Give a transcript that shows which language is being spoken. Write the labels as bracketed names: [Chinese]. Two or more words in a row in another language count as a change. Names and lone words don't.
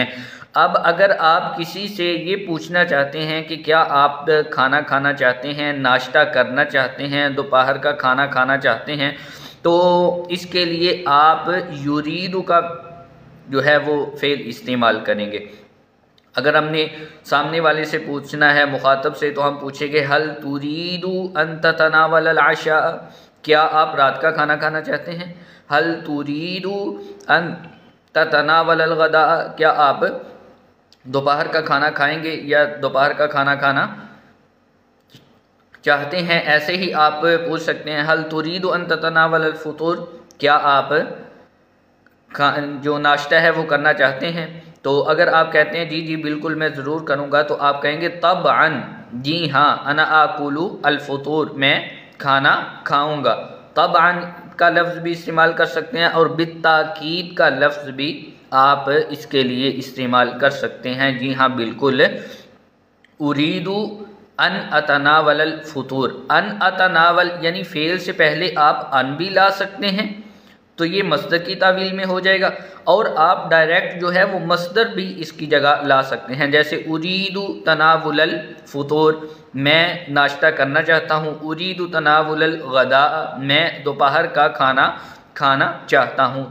[Hindi] अब अगर आप किसी से ये पूछना चाहते हैं कि क्या आप खाना खाना चाहते हैं, नाश्ता करना चाहते हैं, दोपहर का खाना खाना चाहते हैं, तो इसके लिए आप युरीदु का जो है वो फ़ेल इस्तेमाल करेंगे। अगर हमने सामने वाले से पूछना है, मुखातब से, तो हम पूछेंगे [Arabic] هل تريد أن تتناول العشاء, [Hindi] क्या आप रात का खाना खाना चाहते हैं। [Arabic] هل تريد أن تتناول الغداء, [Hindi] क्या आप दोपहर का खाना खाएंगे या दोपहर का खाना खाना चाहते हैं। ऐसे ही आप पूछ सकते हैं [Arabic] هل تريد أن تتناول الفطور, [Hindi] क्या आप जो नाश्ता है वो करना चाहते हैं। तो अगर आप कहते हैं जी जी बिल्कुल मैं ज़रूर करूँगा, तो आप कहेंगे तबअन, जी हाँ, [Arabic] أنا آكل الفطور, [Hindi] मैं खाना खाऊँगा। तबअन का लफ्ज़ भी इस्तेमाल कर सकते हैं और बित्ताकीद का लफ्ज़ भी आप इसके लिए इस्तेमाल कर सकते हैं। जी हाँ बिल्कुल, [Arabic] أريد أن أتناول فطور, أن أتناول [Hindi] यानी फ़ेल से पहले आप अन भी ला सकते हैं तो ये मस्दर की तावील में हो जाएगा, और आप डायरेक्ट जो है वो मस्दर भी इसकी जगह ला सकते हैं। जैसे [Arabic] أريد تناول الفطور, [Hindi] मैं नाश्ता करना चाहता हूँ। [Arabic] أريد تناول الغداء, [Hindi] मैं दोपहर का खाना खाना चाहता हूँ।